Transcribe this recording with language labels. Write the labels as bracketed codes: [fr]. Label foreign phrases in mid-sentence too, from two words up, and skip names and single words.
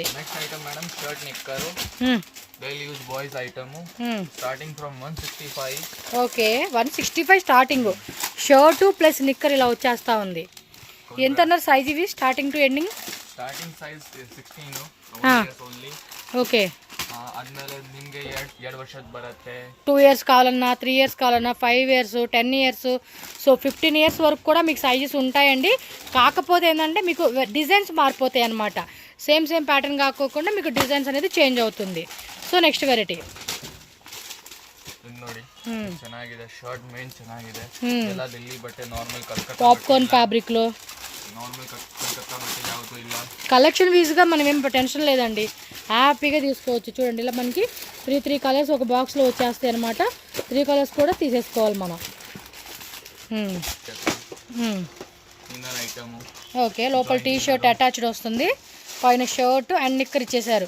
[en] Next item madam, shirt nikkar, daily use boys item, starting from 165. Okay, 165 starting. shirt plus nikkar [te] ఇలా వచ్చేస్తా ఉంది. ఎంత అన్నారు సైజ్ ఇవి [en] starting to ending? Starting size 16 only. [te] ఓకే. [kn] ಆದ್ಮೇಲೆ ನಿಮಗೆ 2 ವರ್ಷದ ಬರುತ್ತೆ. [te] 2 ఇయర్స్ కావాలన్నా, 3 ఇయర్స్ కావాలన్నా, 5 ఇయర్స్, 10 ఇయర్స్, సో 15 ఇయర్స్ వరకు కూడా మీకు సైజెస్ ఉంటాయండి. కాకపోతే ఏంటంటే మీకు డిజైన్స్ మారిపోతాయి అన్నమాట. [en] same pattern [te] కాకోకుండా మీకు డిజైన్స్ అనేది చేంజ్ అవుతుంది. [en] So next variety [kn] ನೋಡಿ, ಚೆನ್ನಾಗಿದೆ. ಶರ್ಟ್ ಮೇನ್ ಚೆನ್ನಾಗಿದೆ. ಎಲ್ಲ ದಿಲ್ಲಿ ಬಟ್ಟೆ, ನಾರ್ಮಲ್ ಕಲ್ಕತ್ತಾ [en] popcorn fabriclo [kn] ನಾರ್ಮಲ್ ಕಲಕತ್ತಾ ಬಟ್ಟೆ ಯಾವುದು ಇಲ್ಲ. [te] కలెక్షన్ వీజ్గా మనం ఏం టెన్షన్ లేదండి, హ్యాపీగా తీసుకోవచ్చు. చూడండి ఇలా మనకి 3 కలర్స్ ఒక బాక్స్లో వచ్చేస్తాయి అనమాట. 3 కలర్స్ కూడా తీసేసుకోవాలి మనం. ఐటమ్ ఓకే, లోపల [en] T-shirt attached [te] వస్తుంది, పైన [en] shirt and nikkar [te] ఇచ్చేసారు.